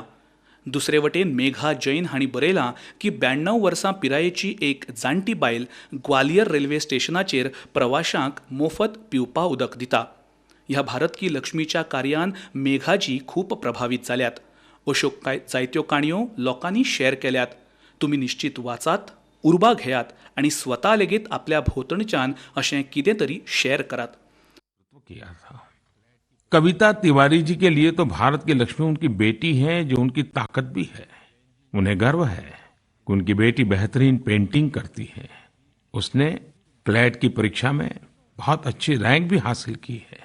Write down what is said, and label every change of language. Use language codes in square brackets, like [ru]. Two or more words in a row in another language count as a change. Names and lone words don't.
[kok] दुसरे वटेन मेघा जैन हांणी बरयलां की 92 वर्सां पिरायेची एक जाणटी बायल ग्वालियर रेल्वे स्टेशनाचेर प्रवाशांक मोफत पिवपा उदक दिता. ह्या भारत की लक्ष्मीच्या कार्यान मेघाजी खूब प्रभावीत जाल्यात. अश्यो जायत्यो काणयो लोकांनी शॅर केल्यात. तुमी निश्चित वाचात, उर्बा घेयात आणि स्वता लेगीत आपल्या भोंवतणच्यान अशें कितें तरी शॅर करात. [hi] किया था कविता तिवारी जी के लिए तो भारत की लक्ष्मी उनकी बेटी है, जो उनकी ताकत भी है। उन्हें गर्व है कि उनकी बेटी बेहतरीन पेंटिंग करती है। उसने क्लैट की परीक्षा में बहुत अच्छी रैंक भी हासिल की है।